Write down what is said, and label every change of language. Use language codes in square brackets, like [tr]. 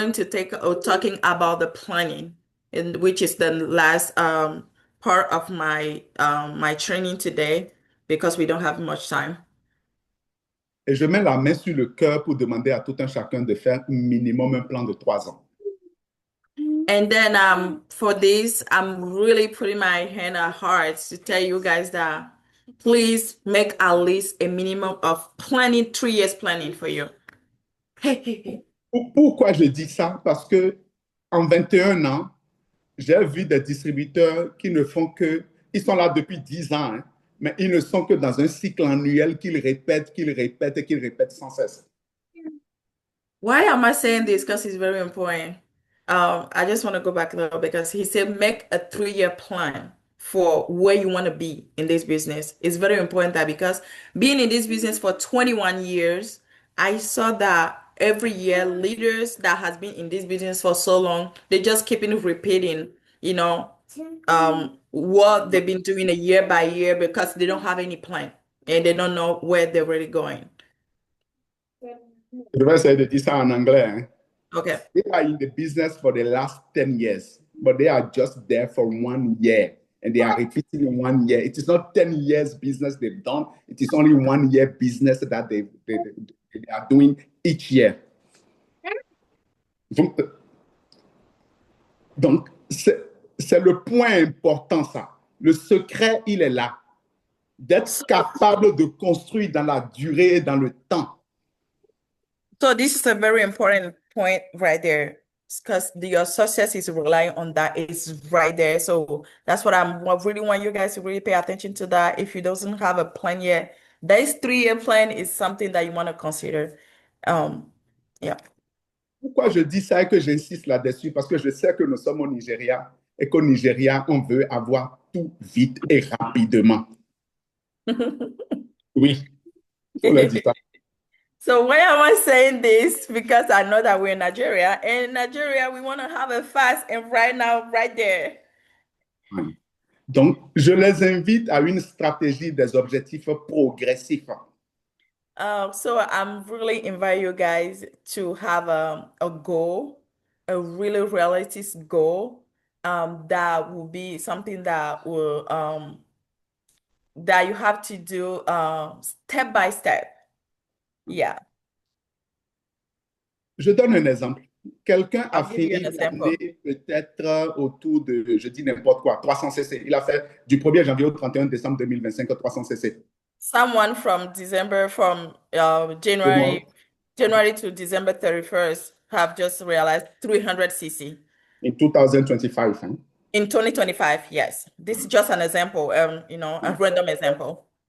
[en] take talking about the planning, and which is the last part of my training today because we don't have much time. [fr] Et je mets la main sur le cœur pour demander à tout un chacun de faire minimum un plan de 3 ans. [en] And then for this, I'm really putting my hand at heart to tell you guys that please make at least a minimum of planning, 3 years planning for you. [fr] Pourquoi je dis ça? Parce que en 21 ans, j'ai vu des distributeurs qui ne font que, ils sont là depuis 10 ans, hein, mais ils ne sont que dans un cycle annuel qu'ils répètent, qu'ils répètent et qu'ils répètent sans cesse. [en] Why am I saying this? Because it's very important. I just want to go back a little because he said make a 3-year plan for where you want to be in this business. It's very important that because being in this business for 21 years, I saw that every year leaders that has been in this business for so long, they just keeping repeating, you know, what they've been doing a year by year because they don't have any plan and they don't know where they're really going. [fr] Je vais essayer de dire ça en anglais. Hein. [en] Okay. They are in the business for the last 10 years, but they are just there for 1 year and they are repeating in 1 year. It is not 10 years business they've done. It is only 1 year business that they are doing each year. [fr] Donc c'est le point important, ça. Le secret, il est là. D'être capable de construire dans la durée et dans le temps. [en] So this is a very important point right there because your success is relying on that. It's right there. So that's what I really want you guys to really pay attention to that. If you doesn't have a plan yet, this 3-year plan is something that you want to consider. Yeah. [fr] Pourquoi je dis ça et que j'insiste là-dessus? Parce que je sais que nous sommes au Nigeria et qu'au Nigeria, on veut avoir tout vite et rapidement. Oui, il faut le dire ça. [en] So why am I saying this? Because I know that we're in Nigeria, and in Nigeria, we want to have it fast and right now, right there. [fr] Donc, je les invite à une stratégie des objectifs progressifs. [en] So I'm really invite you guys to have a goal, a really realistic goal, that will be something that will that you have to do step by step. Yeah. [fr] Je donne un exemple. Quelqu'un a [en] I'll give you an [fr] fini [en] example. [fr] l'année peut-être autour de, je dis n'importe quoi, 300 cc. Il a fait du 1er janvier au 31 décembre 2025 300 cc. [en] Someone from December, from January to December 31st have just realized 300 cc. In 2025. Hein? In 2025, yes. This is just an example, you know, a random example.